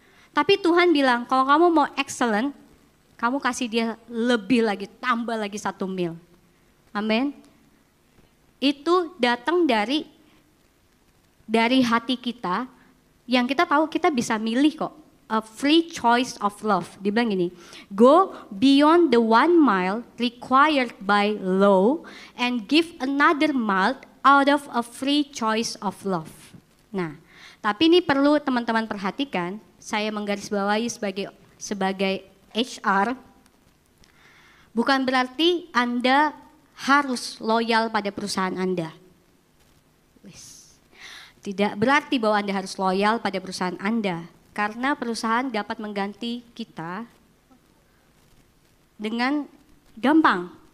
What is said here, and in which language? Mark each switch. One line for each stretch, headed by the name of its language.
Indonesian: Tapi Tuhan bilang, kalau kamu mau excellent, kamu kasih dia lebih lagi, tambah lagi 1 mil. Amin. Itu datang dari hati kita, yang kita tahu kita bisa milih kok.
English: A free choice of love.
Indonesian: Dibilang gini,
English: go beyond the 1 mile required by law and give another mile out of a free choice of love.
Indonesian: Nah, tapi ini perlu teman-teman perhatikan. Saya menggarisbawahi sebagai HR, bukan berarti Anda harus loyal pada perusahaan Anda. Tidak berarti bahwa Anda harus loyal pada perusahaan Anda, karena perusahaan dapat mengganti kita dengan gampang.